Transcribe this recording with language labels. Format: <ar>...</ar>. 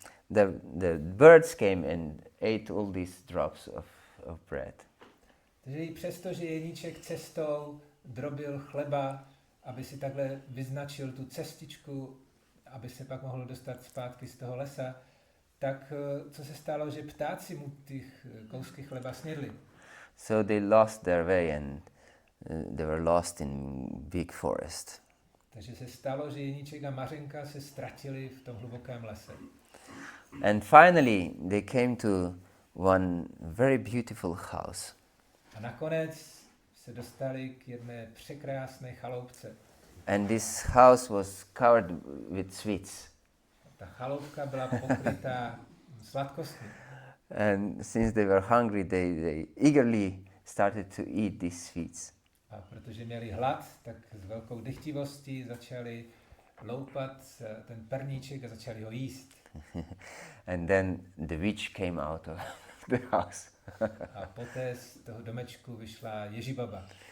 <en>The birds came and ate all these drops of bread.</en> <cs>Takže i přesto, že Jeníček cestou drobil chleba, aby si takhle vyznačil tu cestičku, aby se pak mohl dostat zpátky z toho lesa, tak co se stalo, že ptáci mu těch kousky chleba snědli.</cs> <en>So they lost their way and they were lost in big forest.</en> <cs>Takže se stalo, že Jeníček a Mařenka se ztratili v tom hlubokém lese.</cs> <en>And finally they came to one very beautiful house.</en> <cs>A nakonec se dostali k jedné překrásné chaloupce.</cs> <en>And this house was covered with sweets.</en> <cs>Ta chaloupka byla pokrytá sladkostmi.</cs> <en>And since they were hungry, they eagerly started to eat these sweets.</en> <cs>A protože měli hlad, tak s velkou dychtivostí začali loupat ten perníček a začali ho jíst.</cs> <en>And then the witch came out of the house.</en> <cs>A poté z toho domečku vyšla Ježibaba.</cs>